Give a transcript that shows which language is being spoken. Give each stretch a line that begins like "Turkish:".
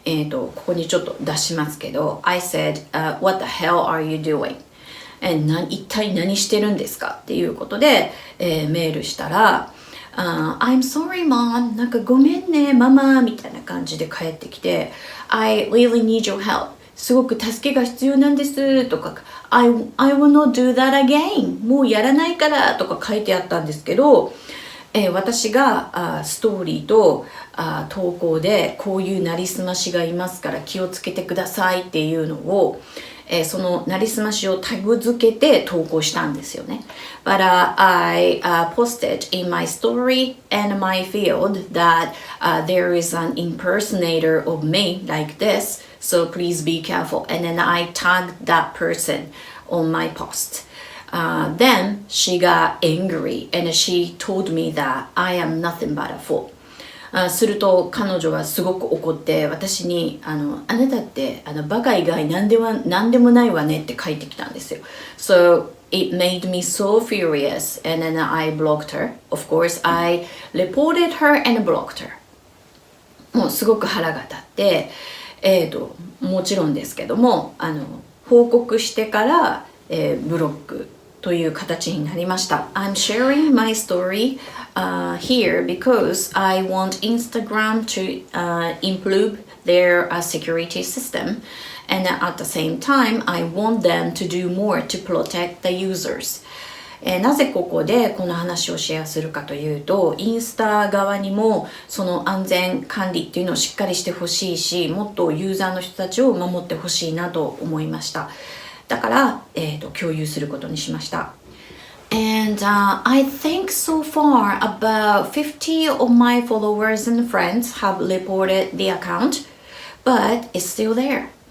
Japanese: ここにちょっと出しますけど
English: I said、what the hell are you doing?
Japanese: 一体何してるんですかっていうことで、メールしたら、
English: I'm sorry mom
Japanese: なんかごめんねママみたいな感じで帰ってきて
English: I really need your help
Japanese: すごく助けが必要なんですとか
English: I will not do that again
Japanese: もうやらないからとか書いてあったんですけど、私がストーリーと投稿でこういうなりすましがいますから気をつけてくださいっていうのを、そのなりすましをタグ付けて投稿したんですよね。
English: But I posted in my story and my field that there is an impersonator of me like this, so please be careful. And then I tagged that person on my post.Then she got angry and she told me that I am nothing but a fool.
Japanese: すると彼女はすごく怒って私にあなたってバカ以外何でもないわねって書いてきたんですよ。
English: So it made me so furious and then I blocked her. Of course, I reported her and blocked her.
Japanese: もうすごく腹が立って、もちろんですけども報告してから、ブロックという形になりました。
English: I'm sharing my story、here because I want Instagram to、improve their、security system and at the same time I want them to do more to protect the users.
Japanese: なぜここでこの話をシェアするかというと、インスタ側にもその安全管理っていうのをしっかりしてほしいし、もっとユーザーの人たちを守ってほしいなと思いました。だから、共有することにしました。
English: And I think so far about 50 of my followers and friends have reported the account, but it's still there.